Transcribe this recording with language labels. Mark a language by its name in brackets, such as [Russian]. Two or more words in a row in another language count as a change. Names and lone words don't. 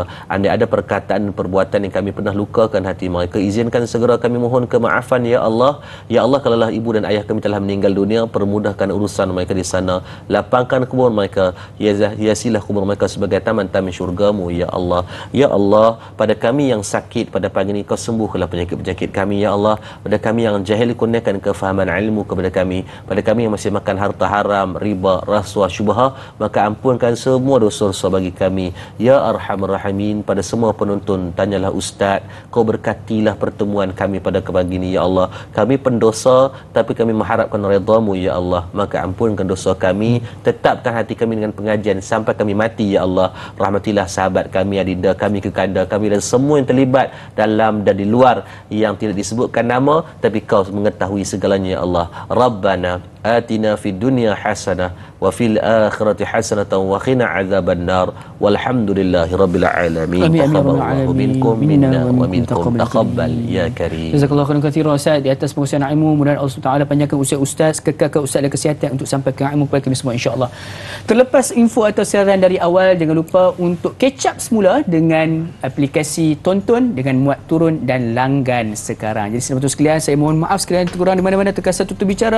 [Malay] Andai ada perkataan dan perbuatan yang kami pernah lukakan hati mereka, izinkan segera kami mohon kemaafan, ya Allah. Ya Allah, kalaulah ibu dan ayah kami telah meninggal dunia, permudahkan urusan mereka di sana. Lapangkan kubur mereka, hiasilah kubur mereka sebagai taman-taman syurga-Mu, ya Allah. Ya Allah, pada kami yang sakit pada pagi ini, kau sembuhlah penyakit-penyakit kami, ya Allah. Pada kami yang jahil, kurniakan kefahaman ilmu kepada kami. Pada kami yang masih makan harta haram, riba, rasuah, syubhah, maka ampunkan semua dosa-dosa bagi kami, [Arabic] يا أرحم الراحمين. [Malay] Pada semua penonton, tanyalah Ustaz, kau berkatilah pertemuan kami pada pagi ini, ya Allah. Kami pendosa, tapi kami mengharapkan redha-Mu, ya Allah. Maka ampunkan dosa kami, tetapkan hati kami dengan pengajian sampai kami mati, ya Allah. Rahmatilah sahabat kami, adinda kami, kekanda kami, dan semua yang terlibat dalam dan di luar yang tidak disebutkan nama, tapi kau mengetahui segalanya, ya Allah. [Arabic] ربنا آتنا في الدنيا حسنة وفي الآخرة حسنة وقنا عذاب النار والحمد لله رب العالمين. تقبل الله منكم منا ومنكم تقبل يا كريم. جزاك الله خيرا كثيرا [Malay] Ustaz di atas pengusian ilmu. Mudah-mudahan Allah Taala panjangkan usia Ustaz, kekalkan Ustaz dan kesihatan untuk sampaikan ilmu kepada kami semua, insya-Allah. Terlepas info atau siaran dari awal, jangan lupa untuk [English] catch up [Malay] semula dengan aplikasi Tonton dengan muat turun dan langgan sekarang. Jadi selamat sekalian, saya mohon maaf sekalian terkurang di mana-mana terkasar tutur bicara.